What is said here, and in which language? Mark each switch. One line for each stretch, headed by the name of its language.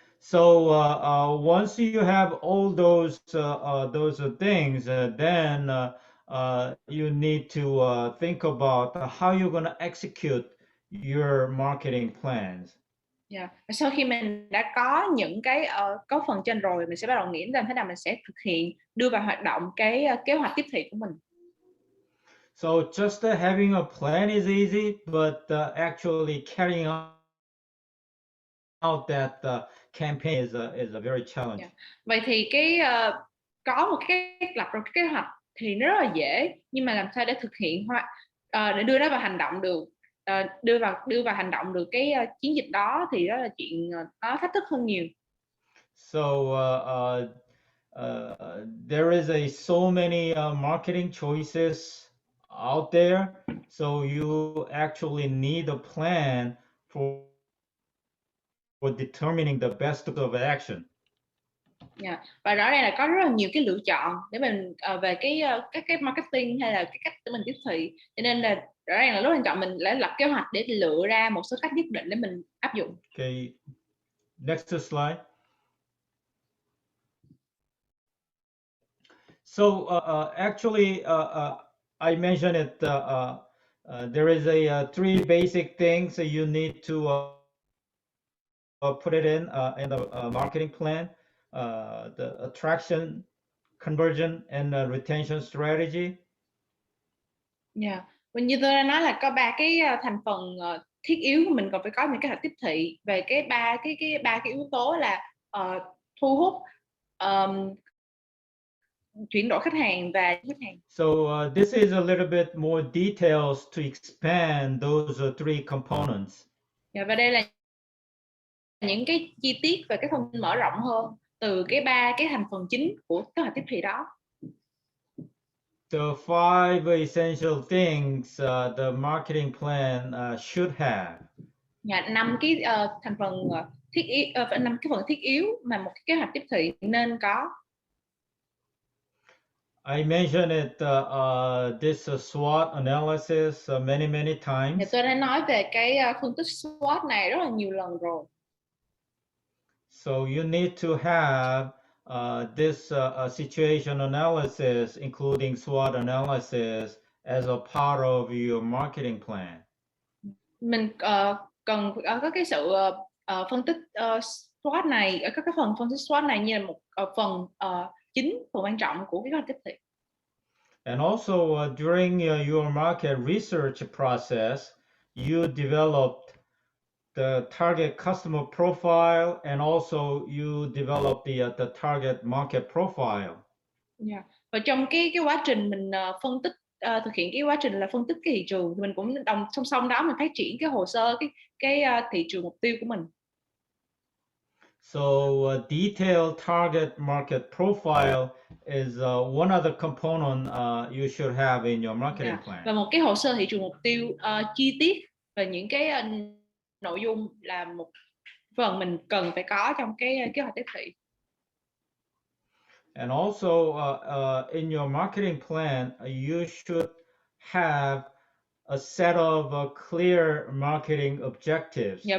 English: So once you have all those things, then you need to think about how you're going to execute your marketing plans. Yeah.
Vietnamese: Sau khi mình đã có những cái có phần trên rồi, mình sẽ bắt đầu nghĩ làm thế nào mình sẽ thực hiện, đưa vào hoạt động cái kế hoạch tiếp thị của mình.
English: So just having a plan is easy, but actually carrying out that campaign is a very challenge. Yeah.
Vietnamese: Vậy thì có một cái lập ra cái kế hoạch thì nó rất là dễ, nhưng mà làm sao để thực hiện để đưa nó vào hành động được, đưa vào hành động được cái chiến dịch đó thì đó là chuyện nó thách thức hơn nhiều.
English: So there is so many marketing choices out there, so you actually need a plan for determining the best of action. Yeah.
Vietnamese: Và rõ ràng là có rất là nhiều cái lựa chọn để mình về các cái marketing hay là cái cách để mình tiếp thị, cho nên là rõ ràng là rất quan trọng mình đã lập kế hoạch để lựa ra một số cách nhất định để mình áp dụng.
English: Okay, next slide. So actually I mentioned it, there is a three basic things that you need to put it in the marketing plan, the attraction, conversion, and retention strategy. Yeah.
Vietnamese: Như tôi đã nói là có ba cái thành phần thiết yếu của mình còn phải có những cái hoạch tiếp thị về cái ba cái yếu tố là thu hút, chuyển đổi khách hàng và khách hàng.
English: So this is a little bit more details to expand those three components.
Vietnamese: Yeah, và đây là những cái chi tiết về cái thông tin mở rộng hơn từ ba cái thành phần chính của kế hoạch tiếp thị đó.
English: The five essential things the marketing plan should have.
Vietnamese: Năm cái thành phần thiết yếu, năm cái phần thiết yếu mà một cái kế hoạch tiếp thị nên có.
English: I mentioned it this SWOT analysis many times.
Vietnamese: Tôi đã nói về cái phân tích SWOT này rất là nhiều lần rồi.
English: So you need to have this situation analysis, including SWOT analysis, as a part of your marketing plan.
Vietnamese: Mình cần có cái sự phân tích SWOT này, ở các cái phần phân tích SWOT này như là một phần chính, phần quan trọng của cái kế hoạch tiếp thị.
English: And also during your market research process, you developed the target customer profile, and also you develop the target market profile. Yeah.
Vietnamese: Và trong cái quá trình mình phân tích thực hiện cái quá trình là phân tích cái thị trường, thì mình cũng song song đó mình phát triển cái hồ sơ cái thị trường mục tiêu của mình.
English: So detailed target market profile is one other component you should have in your marketing plan.
Vietnamese: Và một cái hồ sơ thị trường mục tiêu chi tiết về những cái nội dung là một phần mình cần phải có trong cái kế hoạch tiếp thị.
English: And also in your marketing plan, you should have a set of clear marketing objectives.